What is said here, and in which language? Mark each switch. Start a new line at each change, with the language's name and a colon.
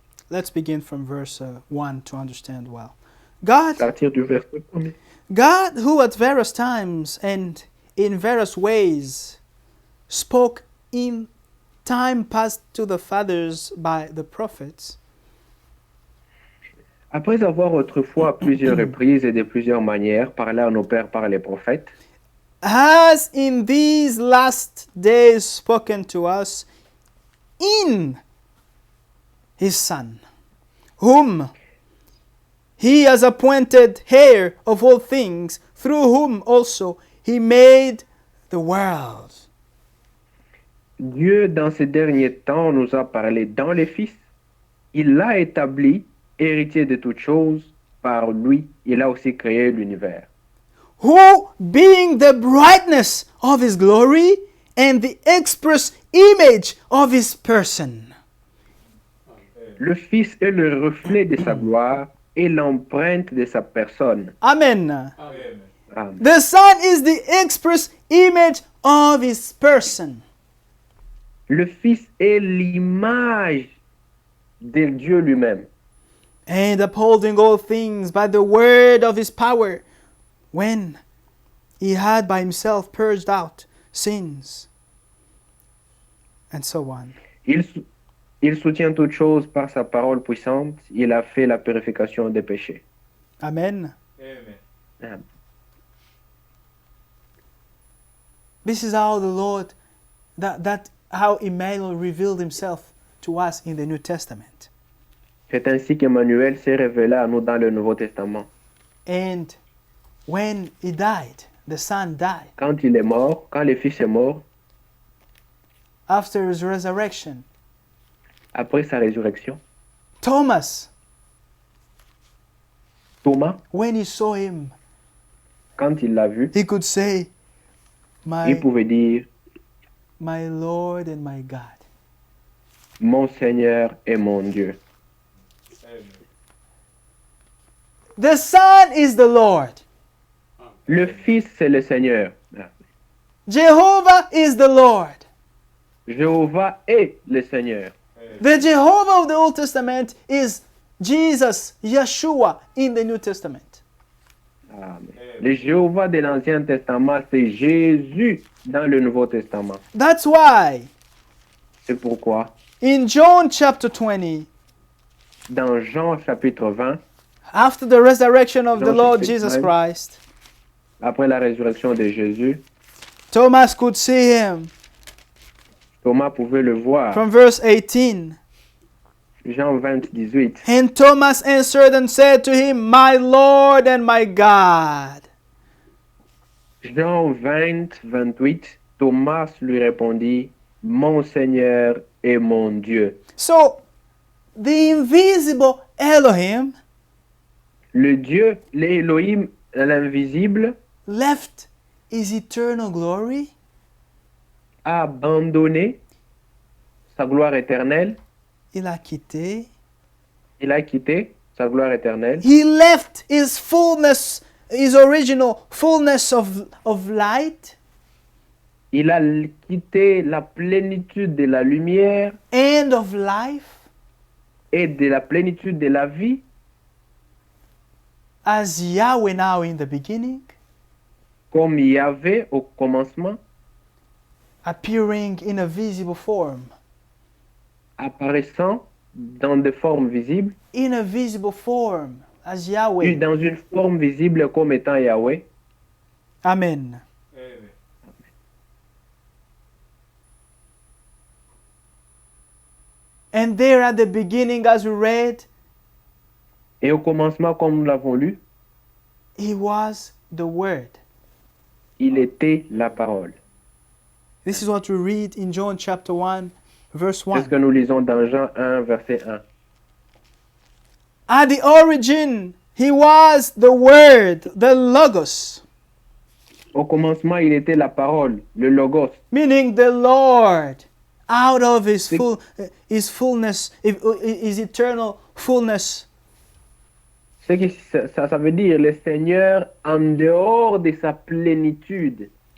English: let's begin from verse 1 to understand well. God,
French: À partir du verset 1er.
English: God, who at various times and in various ways spoke in time past to the fathers by the prophets,
French: Après avoir autrefois à plusieurs reprises et de plusieurs manières parlé à nos pères par les prophètes,
English: has in these last days spoken to us in his Son, whom he has appointed heir of all things, through whom also he made the world.
French: Dieu, dans ces derniers temps, nous a parlé dans les Fils. Il l'a établi, héritier de toutes choses. Par lui, il a aussi créé l'univers.
English: Who, being the brightness of his glory and the express image of his person,
French: Le Fils est le reflet de sa gloire et l'empreinte de sa personne. Amen. Amen. Amen.
English: The Son is the express image of his person.
French: Le Fils est l'image de Dieu lui-même.
English: And upholding all things by the word of his power, when he had by himself purged out sins, and so on.
French: Il soutient toutes choses par sa parole puissante. Il a fait la purification des péchés. Amen. Amen. Amen.
English: This is how the Lord, how Emmanuel revealed himself to us in the New Testament.
French: C'est ainsi qu'Emmanuel s'est révélé à nous dans le Nouveau Testament.
English: And when he died, the Son died,
French: Quand il est mort, quand le Fils est mort,
English: after his resurrection,
French: après sa résurrection,
English: Thomas,
French: Thomas,
English: when he saw him,
French: quand il l'a vu,
English: he could say,
French: il pouvait dire,
English: my Lord and my God.
French: mon Seigneur et mon Dieu. Amen.
English: The Son is the Lord.
French: Le Fils, c'est le Seigneur.
English: Jehovah is the Lord.
French: Jéhovah est le Seigneur.
English: The Jehovah of the Old Testament is Jesus, Yeshua in the New Testament. Amen.
French: Le Jéhovah de l'Ancien Testament, c'est Jésus dans le Nouveau Testament.
English: That's why
French: C'est pourquoi,
English: in John chapter 20,
French: dans Jean chapitre 20,
English: after the resurrection of the John Lord chapter Jesus 20. Christ,
French: après la résurrection de Jésus,
English: Thomas could see him
French: Thomas pouvait le voir.
English: from verse 18.
French: Jean 20, 18.
English: And Thomas answered and said to him, my Lord and my God.
French: Jean 20, 28. Thomas lui répondit, mon Seigneur et mon Dieu.
English: So, the invisible Elohim
French: Le Dieu, l'Élohim, l'invisible,
English: left his eternal glory
French: a abandonné sa gloire éternelle. il a quitté. Il a quitté sa gloire éternelle.
English: He left his fullness, his original fullness of light
French: Il a quitté la plénitude de la lumière
English: and of life
French: et de la plénitude de la vie,
English: as Yahweh now in the beginning,
French: comme il y avait au commencement,
English: appearing in a visible form.
French: apparaissant dans des formes visibles,
English: In a visible form as Yahweh.
French: dans une forme visible comme étant Yahweh. Amen. Amen.
English: And there at the beginning, as we read,
French: Et au commencement, comme nous l'avons lu,
English: he was the Word.
French: il était la parole.
English: This is what we read in John chapter 1, verse
French: C'est ce 1. que nous lisons dans Jean 1, verset 1.
English: At the origin, he was the Word, the Logos,
French: Au commencement, il était la parole, le logos,
English: meaning the Lord, out of his
French: C'est-
English: his fullness, his eternal fullness.
French: Ce qui, ça veut dire le Seigneur en dehors de sa plénitude.